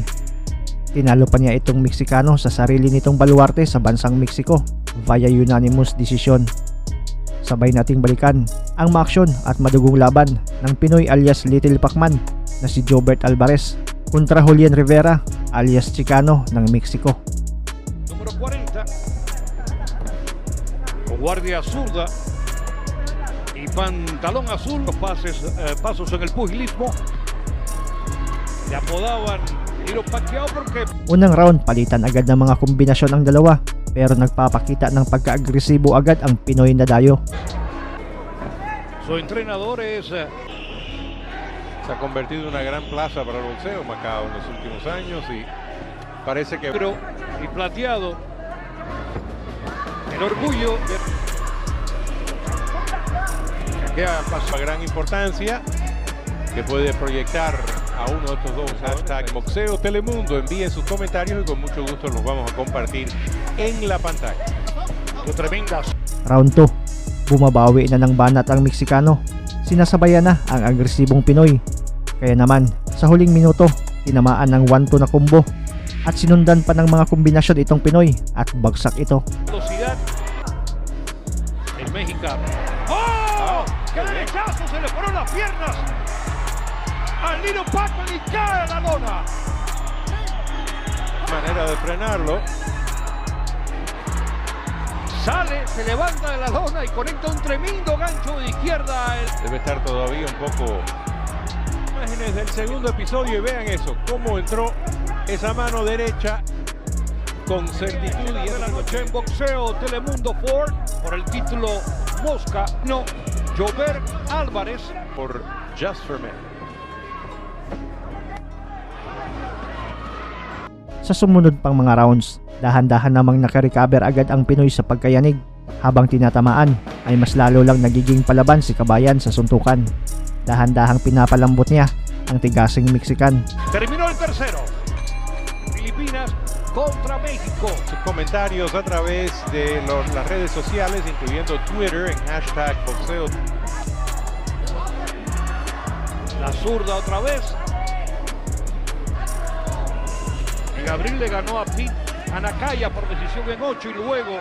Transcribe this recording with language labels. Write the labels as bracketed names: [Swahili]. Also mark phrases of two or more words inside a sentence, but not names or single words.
[Filipino] Tinalo pa niya itong Meksikano sa sarili nitong baluarte sa bansang Mexico [English] via unanimous decision. [Filipino] Sabay nating balikan ang maaksyon at madugong laban ng Pinoy alias Little Pac-Man na si Jobert Alvarez kontra Julian Rivera alias Chicano ng Mexico. [Spanish] Número 40. Con guardia zurda y pantalón azul. Los pasos en el pugilismo. Le apodaban Little Pacquiao porque [Filipino] Unang round palitan agad ng mga kombinasyon ang dalawa, pero nagpapakita ng pagka-agresibo agad ang Pinoy na dayo. [Spanish] su entrenador es Se ha convertido en una gran plaza para el boxeo Macao en los últimos años y parece que negro y plateado. El orgullo de que pasó a gran importancia que puede proyectar a uno de estos dos. Hashtag Boxeo Telemundo, envíen sus comentarios y con mucho gusto los vamos a compartir en la pantalla. tremendas. [Filipino] Round 2, bumabawi na ng banat ang Meksikano. Sinasabayan na ang agresibong Pinoy. Kaya naman, sa huling minuto, tinamaan ng 1-2 na combo at sinundan pa ng mga kombinasyon itong Pinoy at bagsak ito. [Spanish] Velocidad. El mexicano. ¡Oh! ¡Qué derechazo! Se le fueron las piernas al Little Pac-Man y cae a la lona. Manera de frenarlo. Sale, se levanta de la lona y conecta un tremendo gancho de izquierda. Debe estar todavía un poco. Imágenes del segundo episodio y vean eso, cómo entró esa mano derecha con certitud. Y de la noche en Boxeo Telemundo Ford por el título Mosca. No, Jobert Alvarez Por Just for Men. [Filipino] Sa sumunod pang mga rounds, dahan-dahan namang nakarecover agad ang Pinoy sa pagkayanig. Habang tinatamaan ay mas lalo lang nagiging palaban si Kabayan sa suntukan. Dahan-dahang pinapalambot niya ang tigasing Mexican. [Spanish] terminó el tercero. Filipinas contra México. Sus comentarios a través de las redes sociales, incluyendo Twitter en hashtag Boxeo. La zurda otra vez. En abril le ganó a Pete Anacaya por decisión en 8 y luego